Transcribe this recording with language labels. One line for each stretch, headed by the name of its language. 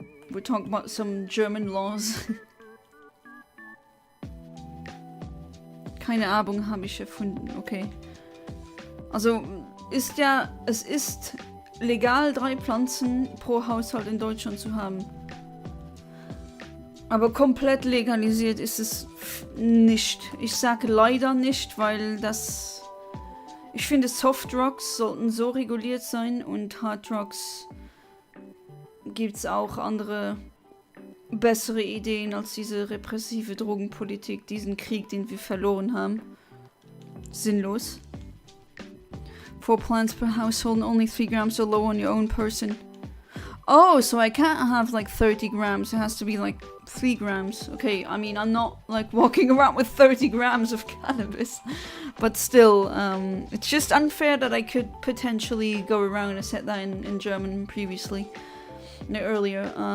English: we're talking about some German laws.
German: Keine Ahnung habe ich erfunden, okay. Also es ist legal, 3 Pflanzen pro Haushalt in Deutschland zu haben. Aber komplett legalisiert ist es nicht. Ich sage leider nicht, weil das... Ich finde, Softdrugs sollten so reguliert sein und Harddrugs gibt es auch andere bessere Ideen als diese repressive Drogenpolitik, diesen Krieg, den wir verloren haben. Sinnlos.
English: 4 plants per household and only 3 grams so low on your own person. Oh, so I can't have like 30 grams, it has to be like 3 grams. Okay, I mean, I'm not like walking around with 30 grams of cannabis. But still, it's just unfair that I could potentially go around, I said that in German previously, earlier.